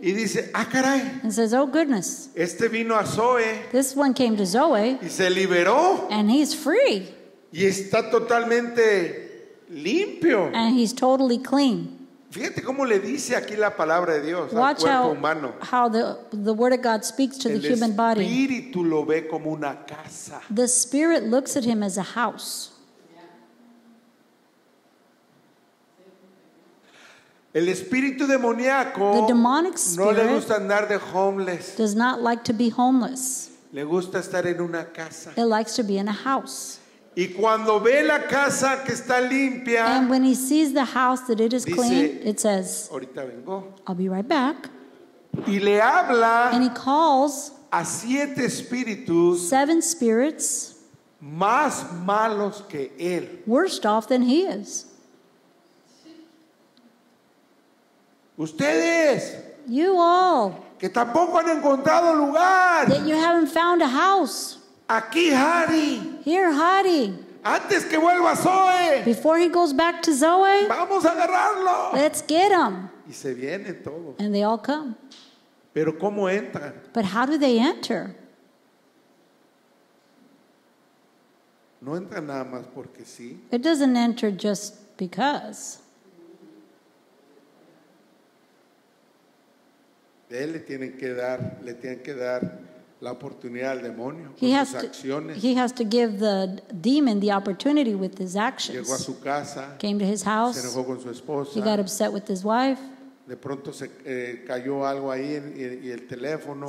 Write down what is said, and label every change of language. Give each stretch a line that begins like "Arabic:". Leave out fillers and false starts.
Spanish: y dice, ah, caray,
English: and says, oh goodness,
Spanish: este vino a Zoe
English: this one came to Zoe
Spanish: y se liberó
English: and he's free
Spanish: y está totalmente limpio.
English: and he's totally clean.
Spanish: Fíjate cómo le dice aquí la palabra de Dios al
English: Watch
Spanish: cuerpo humano.
English: how the Word of God speaks to the
Spanish: El
English: human body.
Spanish: espíritu lo ve como una casa.
English: The spirit looks at him as a house.
Spanish: El espíritu demoníaco
English: The demonic
Spanish: no le
English: spirit
Spanish: gusta andar de homeless,
English: does not like to be homeless.
Spanish: le gusta estar en una casa.
English: It likes to be in a house.
Spanish: Y cuando ve la casa que está limpia,
English: And when he sees the house that it is
Spanish: Dice-
English: clean, it says,
Spanish: ahorita vengo,
English: I'll be right back.
Spanish: y le habla
English: And he calls
Spanish: a 7 espíritus
English: 7 spirits
Spanish: más malos que él.
English: worse off than he is.
Spanish: Ustedes
English: You all,
Spanish: que tampoco han encontrado lugar.
English: that you haven't found a house.
Spanish: Aquí, Harry,
English: Here, Hadi,
Spanish: antes que vuelva Zoe,
English: before he goes back to Zoe,
Spanish: vamos a agarrarlo.
English: let's get him.
Spanish: Y se vienen todos.
English: And they all come.
Spanish: Pero ¿cómo entran?
English: But how do they enter?
Spanish: No entran nada más porque sí.
English: It doesn't enter just because.
Spanish: De él le tienen que dar la oportunidad al demonio con
English: He
Spanish: sus
English: has,
Spanish: acciones.
English: he has to give the demon the opportunity with his
Spanish: Llegó a
English: actions.
Spanish: su casa,
English: Came to his
Spanish: se
English: house.
Spanish: enojó con su esposa.
English: He got upset with his wife.
Spanish: De pronto se cayó algo ahí y el teléfono